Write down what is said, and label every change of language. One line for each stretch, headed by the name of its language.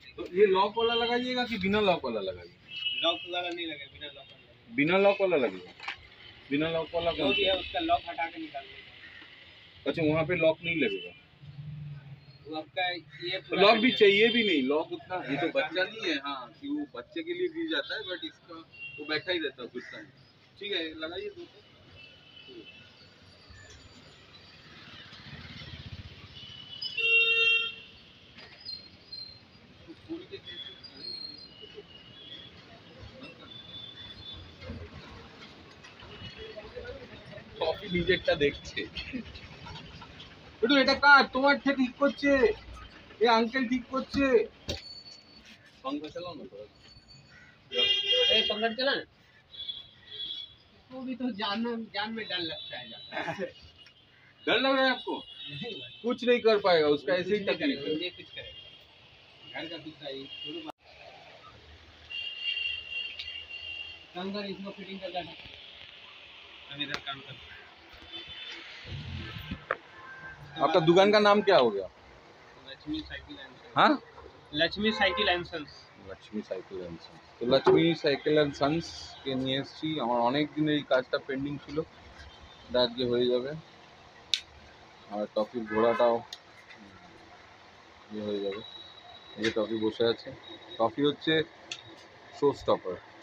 Hindi: तो ये लॉक वाला लगाइएगा कि बिना लॉक वाला लगाइए? लॉक वाला नहीं लगेगा, बिना लॉक वाला। बिना लॉक वाला लगेगा? बिना लॉक वाला जो भी है उसका लॉक हटा के निकाल देगा। अच्छा, वहाँ पे लॉक नहीं लगेगा? आपका ये लॉक भी चाहिए भी नहीं, लॉक उतना, ये तो बच्चा नहीं है। हाँ, कि वो बच्चे के लिए दी जाता है, बट इसका वो बैठा ही रहता है गुस्सा में। ठीक है लगाइए दो
Bangla: কফি নিজেরটা দেখছে একটু এটা কার তোমারটা ঠিক করছে এই আঙ্কেল ঠিক করছে
Hindi: पंखा चलाओ ना थोड़ा पंखा चला ना वो भी तो जान में डर लगता है डर लग रहा है आपको कुछ नहीं कर पाएगा उसका ऐसे ही तकलीफ है ये कुछ करेगा घर का कुछ चाहिए अंदर इसमें फिटिंग कर देना हम इधर काम करते हैं आपका दुकान का नाम क्या हो गया लक्ष्मी साइकिल एंड हाँ Lakshmi cycle and sons
Bangla: Lakshmi cycle and sons তো লক্ষ্মী সাইকেল অ্যান্ড সন্স কে নিয়ে এসেছি আমার অনেক দিনের এই কাজটা পেন্ডিং ছিল এটা আজকে হয়ে যাবে আর টফির ঘোড়াটাও ইয়ে হয়ে যাবে এই যে টফি বসে আছে টফি হচ্ছে শো স্টপার